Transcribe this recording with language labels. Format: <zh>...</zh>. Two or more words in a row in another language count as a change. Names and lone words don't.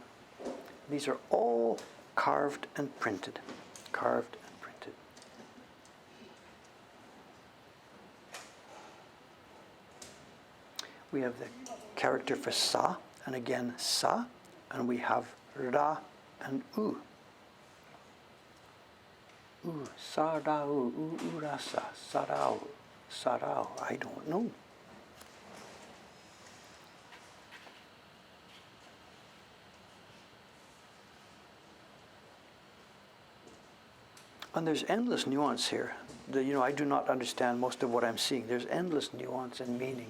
<en>These are all carved and printed. Carved and printed. We have the character for sa, and again sa, and we have ra and u.</en> <ja>Sa ra u ra sa, sarao, sarao.</ja> <en>I don't know. And there's endless nuance here. I do not understand most of what I'm seeing. There's endless nuance and meaning.</en>